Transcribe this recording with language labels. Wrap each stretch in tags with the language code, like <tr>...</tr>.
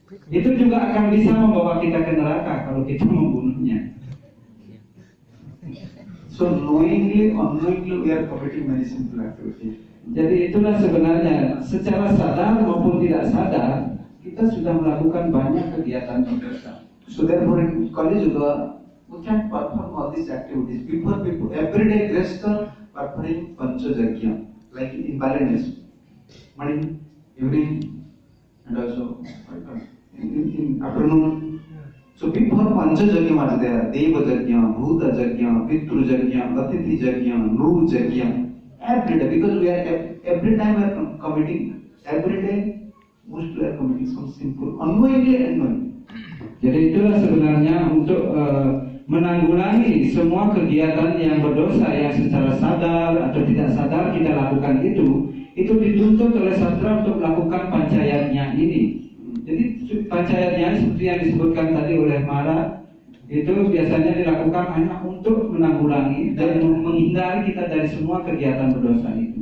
<id>Itu juga akan bisa membawa kita ke neraka kalau kita membunuhnya.</id> <en>So knowingly, unknowingly, we are committing many sinful activities.</en> <id>Jadi itulah sebenarnya secara sadar maupun tidak sadar kita sudah melakukan banyak kegiatan berdosa.</id> <en>So therefore, in college juga, we can perform all these activities. Before people, every day, Gresta performing Panchajagya, like in Balinese, morning, evening, and also in afternoon. So before Panchajagya was there, Deva Jagya, Bhuta Jagya, Pitru Jagya, Atithi Jagya, Nu Jagya, every day, because we are every time we are committing, every day, most we are committing some sinful, unknowingly and unknowingly.</en> <id>Jadi itulah sebenarnya untuk menanggulangi semua kegiatan yang berdosa yang secara sadar atau tidak sadar kita lakukan itu dituntut oleh sastra untuk melakukan pancayatnya ini. Jadi pancayatnya seperti yang disebutkan tadi oleh Mara itu biasanya dilakukan hanya untuk menanggulangi dan menghindari kita dari semua kegiatan berdosa itu.</id>